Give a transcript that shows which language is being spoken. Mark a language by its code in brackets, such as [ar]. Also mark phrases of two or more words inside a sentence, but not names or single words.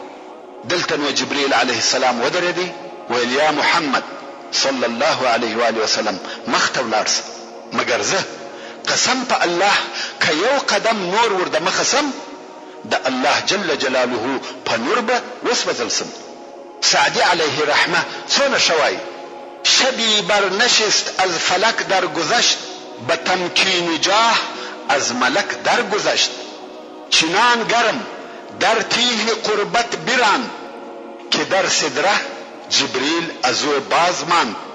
[ps] دلته نو جبرئیل [ar] علیه السلام [ps] ودرېدی ویل [ar] یا محمد صلی الله علیه و آله وسلم [ps] مخ ته ولاړ سه، مګر زه قسم په الله که یو قدم نور ور د مخه سم د الله [ar] جل جلاله [ps] په نور به وسوځل سم. [fa] سعدی [ar] علیه رحمه [fa] څونه شوی شبی بر نشست از فلک در گذشت به تمکین جاه از ملک در گذشت. چنان گرم در تیه قربت بران که در صدره جبرئیل از او باز ماند.